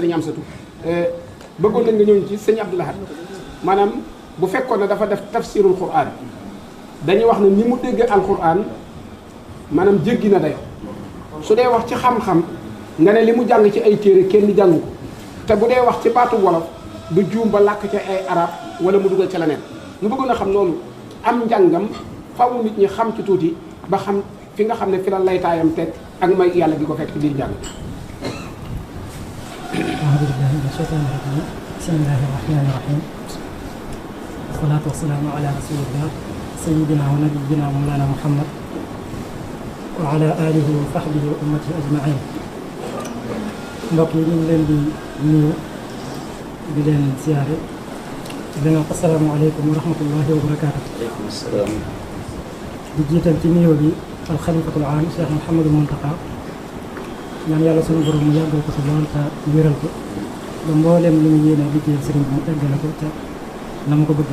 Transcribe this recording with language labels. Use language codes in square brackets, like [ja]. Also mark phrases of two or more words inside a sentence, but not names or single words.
[wo] Serigne Amsatou bëggoon nañ nga ñëw ci sëñ Abdou Lahad maanaam bu fekkoon ne dafa def [ar] تفسير القرآن [wo] dañuy wax ne ni mu déggee alquran maanaam jéggi na dayo su dee wax ci xam-xam nga ne li mu jàng ci ay téere kenn jàngu ko te bu dee wax ci baatu wolof du juum ba làkk ca ay arab wala mu dugal ca leneen ñu bëggoon a xam loolu am njàngam faw nit ñi xam ci tuuti ba xam fi nga xam ne fi la laytaayam teg ak may yàlla gi ko fekk ci biir jàng. [ar] أعوذ بالله من الشيطان الرجيم بسم الله الرحمن الرحيم والصلاة والسلام على رسول الله سيدنا ونبينا مولانا محمد وعلى آله وصحبه وأمته أجمعين. [wo] mbokk yi ñu ngi leen di nuyu di leen siyaare di leen [ar] السلام عليكم ورحمة الله وبركاته. وعليكم السلام. [wo] di jiital ci nuyoo bi [ar] الخليفة العام [wo] Cheikh Mouhamadul Muntaqa ñaan yàlla sunu borom mu yàggal ko si lool te wéral ko ba mbooleem li mu yéene liggéeyal sëriñ bi mu eggale ko te na mu ko bëgg.